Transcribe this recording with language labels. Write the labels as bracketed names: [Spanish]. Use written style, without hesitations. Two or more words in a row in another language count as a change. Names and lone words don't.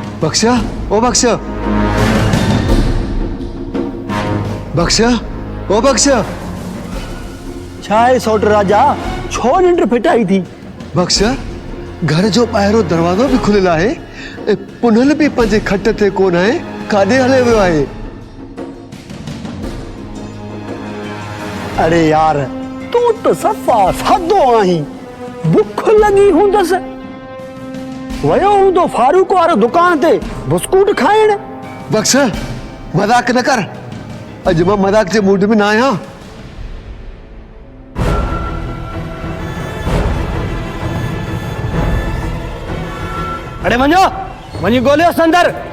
[Sindhi] बख्शा ओ बख्शा बख्शा ओ बख्शा छा आहे सौट राजा, छो निंड फिटाई थी? बख्शा घर जो ॿाहिरों दरवाज़ो भी खुलियल आहे ऐं पुनल भी पंहिंजे खट ते कोन आहे, काॾे हले वियो आहे? अरे यार, तू तो सफ़ा सादो आहीं, बुख लगी हूंदसि, वयो हूंदो फारूक वारो दुकान ते बिस्कुट खाइण। बख्शा मजाक न कर, अॼु मां मजाक जे मूड में न आहियां। अरे वञो, वञी ॻोल्हियो संदर।